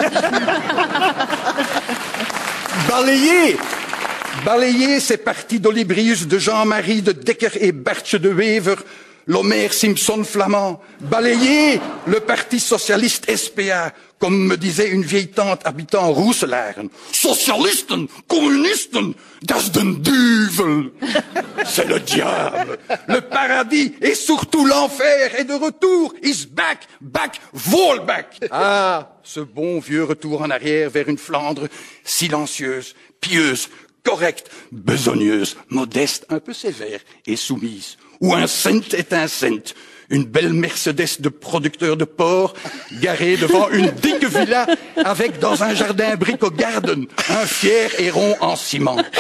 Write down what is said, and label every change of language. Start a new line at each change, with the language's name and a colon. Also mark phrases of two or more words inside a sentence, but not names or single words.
French: Balayer ces partis d'Olibrius, de Jean-Marie, de Decker et Berthe de Wever, l'Homère Simpson flamand. Balayer le parti socialiste SPA, comme me disait une vieille tante habitant Roeselaren.
Dutch: Socialisten, communisten, das den Duvel.
French: C'est le diable. Le paradis et surtout l'enfer est de retour.
English: Is back, back, vol back.
French: Ah, ce bon vieux retour en arrière vers une Flandre silencieuse, pieuse, correcte, besogneuse, modeste, un peu sévère et soumise. Où un cent est un cent. Une belle Mercedes de producteur de porc garée devant une digue villa avec dans un jardin brico garden un fier héron en ciment.